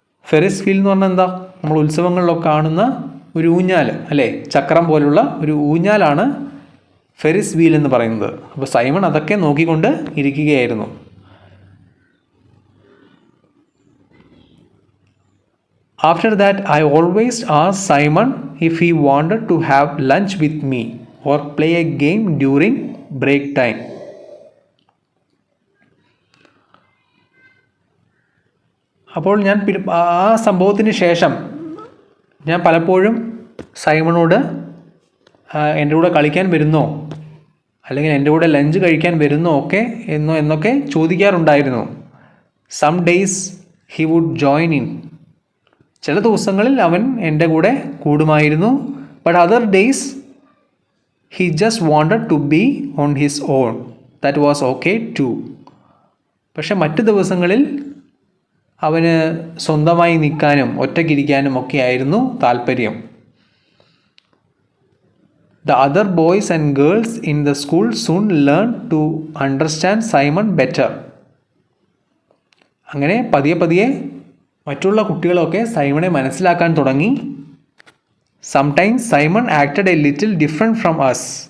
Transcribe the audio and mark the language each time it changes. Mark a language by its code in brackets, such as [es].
[ml] ഫെറിസ് wheel എന്ന് പറഞ്ഞാൽ എന്താ? നമ്മൾ ഉത്സവങ്ങളിലൊക്കെ കാണുന്ന ഒരു ഊഞ്ഞാൽ അല്ലേ, ചക്രം പോലുള്ള ഒരു ഊഞ്ഞാലാണ് ഫെറിസ് വീൽ എന്ന് പറയുന്നത്. അപ്പോൾ സൈമൺ അതൊക്കെ നോക്കിക്കൊണ്ട് ഇരിക്കുകയായിരുന്നു. [en] After that, I always asked Simon if he wanted to have lunch with me or play a game during break time. [ml] അപ്പോൾ ഞാൻ ആ സംഭവത്തിന് ശേഷം ഞാൻ പലപ്പോഴും സൈമണോട് എൻ്റെ കൂടെ കളിക്കാൻ വരുന്നോ അല്ലെങ്കിൽ എൻ്റെ കൂടെ ലഞ്ച് കഴിക്കാൻ വരുന്നോ എന്നൊക്കെ ചോദിക്കാറുണ്ടായിരുന്നു. [en] Some days he would join in. [ml] ചില ദിവസങ്ങളിൽ അവൻ എൻ്റെ കൂടെ കൂടുമായിരുന്നു. [en] But other days he just wanted to be on his own. That was okay too. [ml] പക്ഷെ മറ്റ് ദിവസങ്ങളിൽ അവന് സ്വന്തമായി നിൽക്കാനും ഒറ്റയ്ക്കിരിക്കാനും ഒക്കെ ആയിരുന്നു താല്പര്യം. [en] The other boys and girls in the school soon learned to understand Simon better. [ml] അങ്ങനെ പതിയെ മറ്റുള്ള കുട്ടികളൊക്കെ സൈമണെ മനസ്സിലാക്കാൻ തുടങ്ങി. [en] Sometimes Simon acted a little different from us.